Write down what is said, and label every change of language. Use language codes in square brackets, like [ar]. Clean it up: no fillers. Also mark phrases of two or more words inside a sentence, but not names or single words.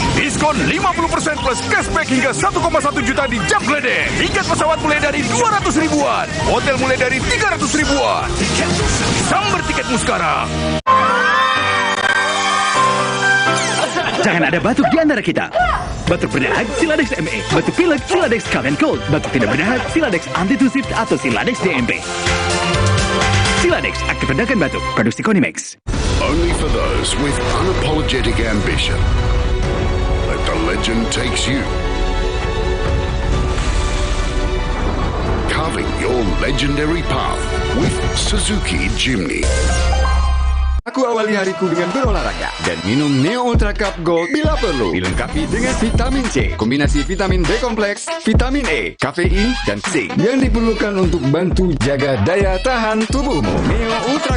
[id] Diskon 50% plus cashback hingga 1,1 juta di Jam Gledek. Tiket pesawat mulai dari 200 ribuan. Hotel mulai dari 300 ribuan. Sambar tiketmu sekarang. Jangan ada batuk di antara kita. Batuk berdahak, Siladex ME. Batuk pilek, Siladex Cough and Cold. Batuk tidak berdahak, Siladex Antitusif atau Siladex DMP. Siladex, aktif redakan batuk. Produksi Konimex. [en] Only for those with unapologetic ambition. Let the legend takes you. Carving your legendary path with Suzuki Jimny. [id] Aku awali hariku dengan berolahraga dan minum Neo Ultra Cup Gold bila perlu. Dilengkapi dengan vitamin C, kombinasi vitamin B kompleks, vitamin E, kafein, dan zinc yang diperlukan untuk bantu jaga daya tahan tubuhmu.